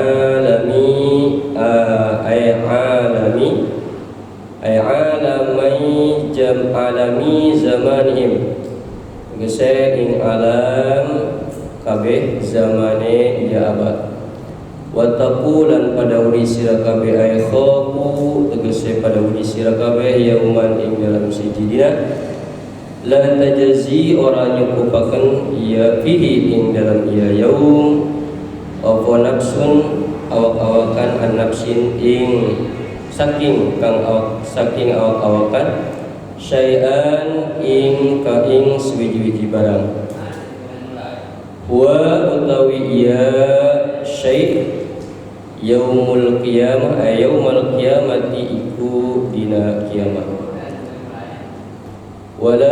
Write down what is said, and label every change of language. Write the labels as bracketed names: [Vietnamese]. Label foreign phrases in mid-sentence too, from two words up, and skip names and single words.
[Arabic] alami zamanihim [Javanese] tegese ing alam kabeh zamane ya abad wataqulan pada uli sira kabeh ay khafu tegese pada uli sira kabeh yauman ing dalam siji dina [Arabic] la tajzi [Javanese] ora nyukupaken ia fihi ing dalam ia yaum apa nafsun awak-awakan [Arabic] an nafsin [Javanese] ing saking awak-awakan syai'an ing ka ing swiji-wiji barang wa utawi iya syai' [Arabic] yaumul qiyamah yaumul qiyamati [Javanese] iku dina kiamat wala